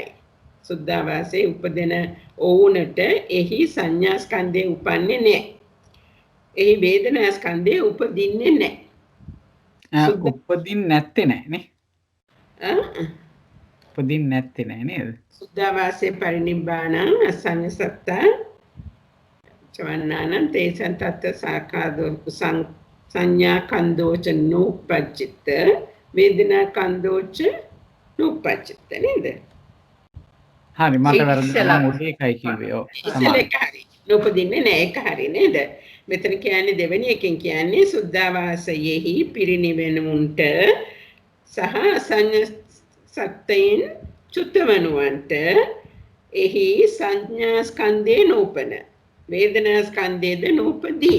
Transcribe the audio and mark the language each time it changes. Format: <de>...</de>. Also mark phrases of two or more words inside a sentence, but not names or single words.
<si>සුද්ධාවාසයේ උපදින ඔවුනට එහි සංඥා ස්කන්ධය උපන්නේ නෑ. එහි වේදනා ස්කන්ධය උපදින්නේ නෑ. උපදින් නැත්තේ නෑනේ. උපදින් නැත්තේ නෑ නේද?</si> <pi>සුද්ධාවාසයේ පරිනිබ්බානං අසඤ්ඤ සත්තා චවන්නානං තේසං තත්ත සාකාදෝ සංඥා කන්දෝච නූපච්චිත වේදනා කන්දෝච නූපච්චිත නේද?</pi> <si>හරි මට වැරදුනා මම ඒකයි කිව්වේ. ඔව් තමයි. නූපදින්නේ නෑ ඒක හරි නේද? මෙතන කියන්නේ දෙවෙනි එකෙන් කියන්නේ සුද්ධාවාසයේහි පිරිනිවෙනුන්ට සහ සංඥා සත්‍යයෙන් චුත්තවනුවන්ට එහි සංඥා ස්කන්ධේ නූපන වේදනා ස්කන්ධයේද නූපදී.</si>